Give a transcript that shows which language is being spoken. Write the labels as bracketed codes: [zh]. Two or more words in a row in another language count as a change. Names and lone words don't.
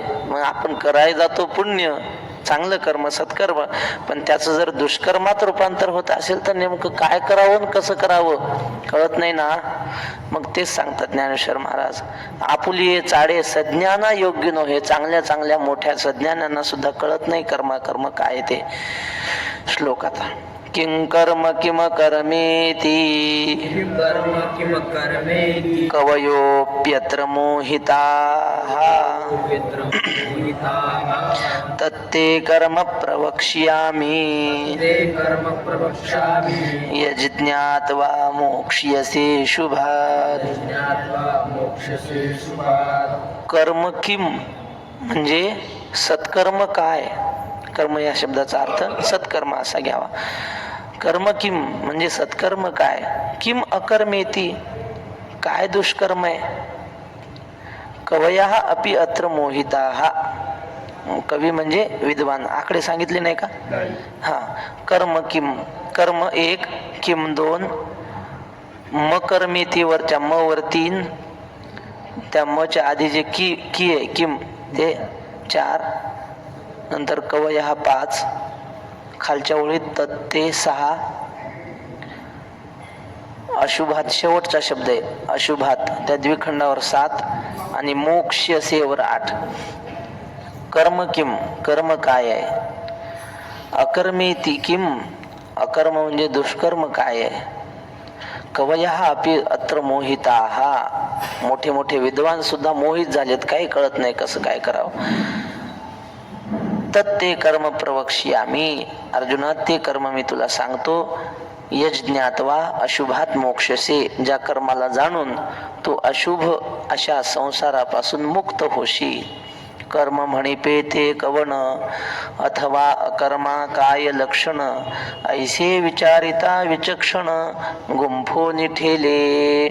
[mr] मग आपण करायला जातो पुण्य, चांगलं कर्म, सत्कर्म, पण त्याचं जर दुष्कर्मात रूपांतर होत असेल तर नेमकं काय करावं कसं करावं कळत नाही ना. मग तेच सांगतात ज्ञानेश्वर महाराज, आपुलिये चाडे सज्ञाना योग्य नो. हे चांगल्या चांगल्या मोठ्या सज्ञानांना सुद्धा कळत नाही कर्म काय ते. श्लोक आता, [sa] किं कर्म किम कर्मेति कवयोप्यत्र मोहिताः तत्ते कर्म प्रवक्ष्यामि यज्ञात्वा मोक्ष्यसे शुभात्. कर्म किम [mr] म्हणजे सत्कर्म काय. कर्म या शब्दाचा अर्थ सत्कर्म असा घ्यावा. [sa] कर्म किम [mr] म्हणजे सत्कर्म काय. [sa] किम अकर्मेती, [mr] काय दुष्कर्म आहे. [sa] कवयः अपि अत्र मोहिताः, [mr] कवी म्हणजे विद्वान. आकडे सांगितले नाही का. हा, [sa] कर्म किम, [mr] कर्म 1, किम 2, म कर्मेती वरच्या म वर 3, त्या मच्या आधी जे की आहे किम ते 4, नंतर कवयः 5, खालच्या ओळीत तत्ते 6, अशुभात शेवटचा शब्द आहे अशुभात, त्या द्विखंडावर 7 आणि मोक्ष्यसे वर 8. [sa] कर्म किम, [mr] कर्म काय आहे. [sa] अकर्मेती किम, [mr] अकर्म म्हणजे दुष्कर्म काय आहे. [sa] कवयः अपि अत्र मोहिताः, [mr] मोठे मोठे विद्वान सुद्धा मोहित झालेत, काही कळत नाही कसं काय करावं. [sa] तत्ते कर्म प्रवक्ष्यामि. [mr] अर्जुना, ते कर्म मी तुला सांगतो. [sa] यज्ञात्वा अशुभात मोक्षसे. [mr] ज्या कर्माला जाणून तू अशुभ अशा संसारापासून मुक्त होशी. कर्म म्हणिपे ते कवण अथवा अकर्मा काय लक्षण. ऐसे विचारिता विचक्षण गुंफो निठेले.